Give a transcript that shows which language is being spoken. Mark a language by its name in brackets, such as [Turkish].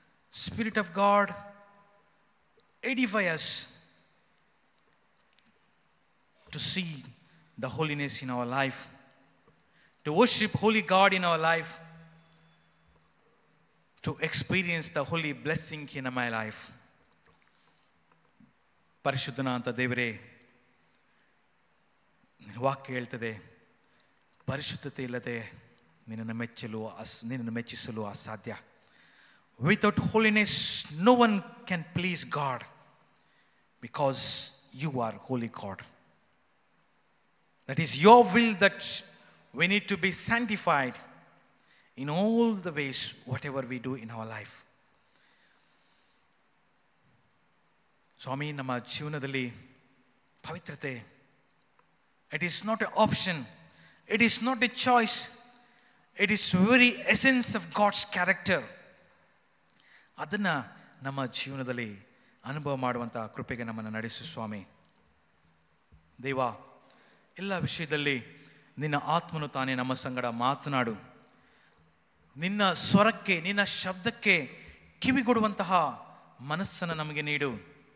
[English] Spirit of God, edify us to see the holiness in our life, to worship holy God in our life, to experience the holy blessing in my life. [Kannada] ಪರಿಶುದ್ಧನಾದ ದೇವರೇ, ವಾಕ್ಯ ಹೇಳ್ತದೆ, ಪರಿಶುದ್ಧತೆ ಇಲ್ಲದೆ ನಿನ್ನನ್ನು ಮೆಚ್ಚಲು ನಿನ್ನನ್ನು ಮೆಚ್ಚಿಸಲು ಅಸಾಧ್ಯ. [English] Without holiness, no one can please God, because you are holy God. That is your will that we need to be sanctified in all the ways, whatever we do in our life. [Kannada] ಸ್ವಾಮಿ, ನಮ್ಮ ಜೀವನದಲ್ಲಿ ಪವಿತ್ರತೆ, [English] it is not an option, it is not a choice, it is very essence of God's character. [Kannada] ಅದನ್ನು ನಮ್ಮ ಜೀವನದಲ್ಲಿ ಅನುಭವ ಮಾಡುವಂಥ ಕೃಪೆಗೆ ನಮ್ಮನ್ನು ನಡೆಸು ಸ್ವಾಮಿ. ದೇವ, ಎಲ್ಲ ವಿಷಯದಲ್ಲಿ ನಿನ್ನ ಆತ್ಮನು ತಾನೇ ನಮ್ಮ ಸಂಗಡ ಮಾತನಾಡು. ನಿನ್ನ ಸ್ವರಕ್ಕೆ, ನಿನ್ನ ಶಬ್ದಕ್ಕೆ ಕಿವಿಗೊಡುವಂತಹ ಮನಸ್ಸನ್ನು ನಮಗೆ ನೀಡು.